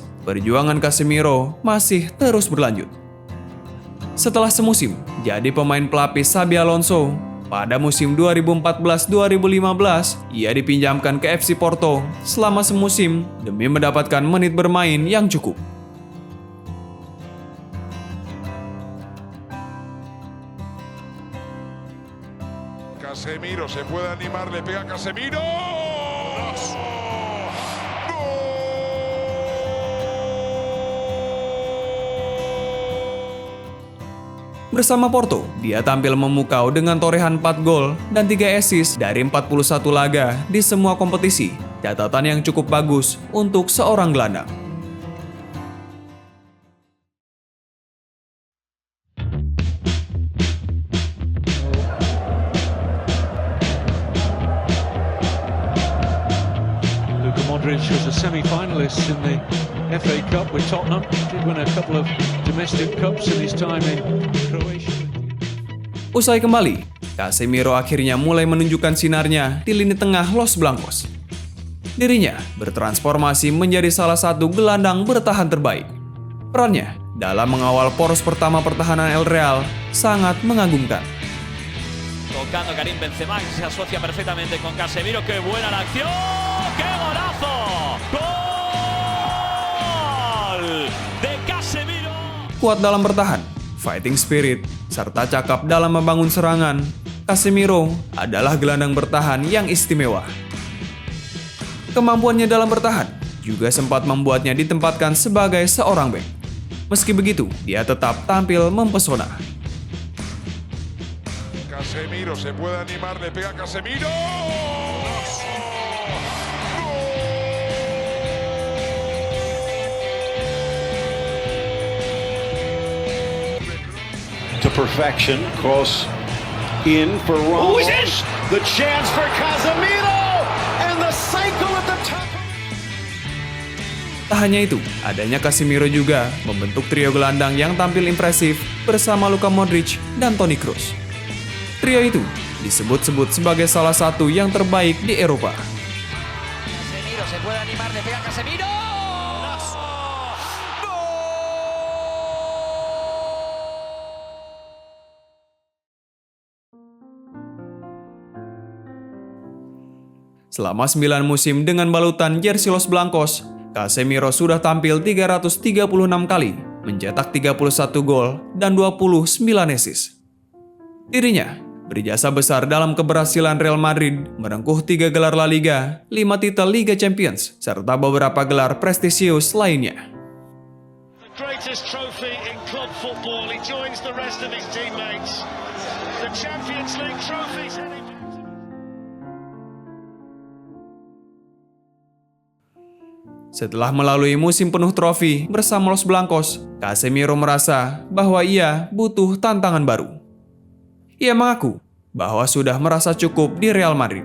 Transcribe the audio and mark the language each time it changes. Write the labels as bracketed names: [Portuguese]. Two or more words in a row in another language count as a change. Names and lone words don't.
[Indonesian] Perjuangan Casemiro masih terus berlanjut. Setelah semusim jadi pemain pelapis Xabi Alonso, pada musim 2014-2015 ia dipinjamkan ke FC Porto selama semusim demi mendapatkan menit bermain yang cukup. [Spanish] Casemiro se puede animar, le pega Casemiro. [Indonesian] Bersama Porto, dia tampil memukau dengan torehan 4 gol dan 3 assist dari 41 laga di semua kompetisi. Catatan yang cukup bagus untuk seorang gelandang. [English] Luka Modric was a semi-finalist in the FA Cup with Tottenham. Did win a couple of domestic cups in his time in Croatia. [Indonesian] Usai kembali, Casemiro akhirnya mulai menunjukkan sinarnya di lini tengah Los Blancos. Dirinya bertransformasi menjadi salah satu gelandang bertahan terbaik. Perannya dalam mengawal poros pertama pertahanan El Real sangat mengagumkan. [Spanish] Tocando Karim Benzema, que se asocia perfectamente con Casemiro. ¡Qué buena la acción! ¡Qué golazo! ¡Gol de Casemiro! [Indonesian] Kuat dalam bertahan, [English] fighting spirit, [Indonesian] serta cakap dalam membangun serangan, Casemiro adalah gelandang bertahan yang istimewa. Kemampuannya dalam bertahan juga sempat membuatnya ditempatkan sebagai seorang bek. Meski begitu, dia tetap tampil mempesona. [Spanish] Casemiro se puede animar, le pega Casemiro. [English] To perfection, cross in for Ramos. The chance for Casemiro and the cycle at the top. [Indonesian] Tak hanya itu, adanya Casemiro juga membentuk trio gelandang yang tampil impresif bersama Luka Modric dan Toni Kroos. Trio itu disebut-sebut sebagai salah satu yang terbaik di Eropa. [Spanish] Casemiro se puede animar, le pega Casemiro. [Indonesian] Selama 9 musim dengan balutan jersey Los Blancos, Casemiro sudah tampil 336 kali, mencetak 31 gol dan 29 assist. Dirinya berjasa besar dalam keberhasilan Real Madrid merengkuh 3 gelar La Liga, 5 titel Liga Champions, serta beberapa gelar prestisius lainnya. [English] Greatest trophy in club football. He joins the rest of his teammates. The Champions League trophies. [Indonesian] Setelah melalui musim penuh trofi bersama Los Blancos, Casemiro merasa bahwa ia butuh tantangan baru. Ia mengaku bahwa sudah merasa cukup di Real Madrid.